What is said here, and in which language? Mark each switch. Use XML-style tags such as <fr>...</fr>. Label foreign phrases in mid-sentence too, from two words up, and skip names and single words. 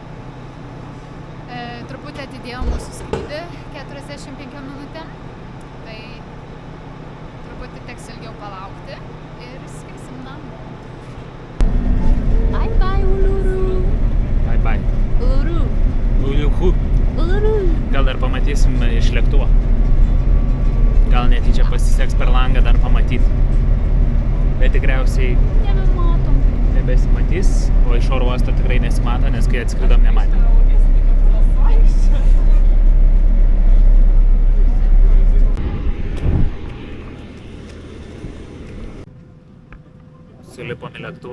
<lt>Truputį atidėjo mūsų skrydį 45 minutėm, tai truputį teks ilgiau palaukti ir skrisim namo.</lt> <en>Bye bye, Uluru! Bye bye. Uluru! Uliuhu. Uluru!</en> <lt>Gal dar pamatysim iš lėktuvo. Gal netyčia pasiseks per langą dar pamatyti. Bet tikriausiai Nebematom. nebesimatys, o iš oro uosto tikrai nesimato, nes kai atskridom nematėm. Sulipom į lėktuvą.</lt>